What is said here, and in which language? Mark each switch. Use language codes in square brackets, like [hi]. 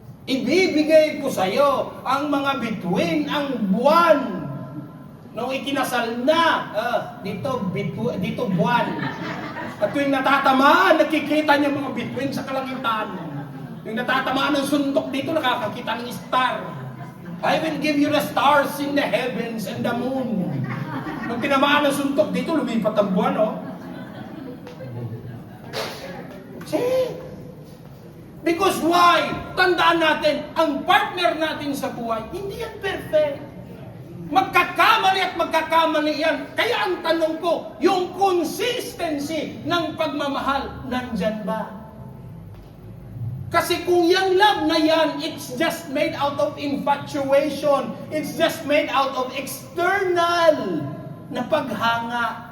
[tl] Ibibigay ko sa'yo ang mga bituin, ang buwan. Nung ikinasal na, dito buwan. At tuwing natatamaan, nakikita niya mga bituin sa kalangitan. Yung natatamaan ng suntok dito, nakakakita ng star. [en] I will give you the stars in the heavens and the moon. [tl] Nung tinamaan ng suntok dito, lumipat ang buwan, oh. [en] See? Because why? [tl] Tandaan natin, ang partner natin sa buhay, hindi yan perfect. Magkakamali at magkakamali yan. Kaya ang tanong ko, yung consistency ng pagmamahal, nandyan ba? Kasi kung yung love na yan, [en] it's just made out of infatuation. It's just made out of external [tl] na paghanga.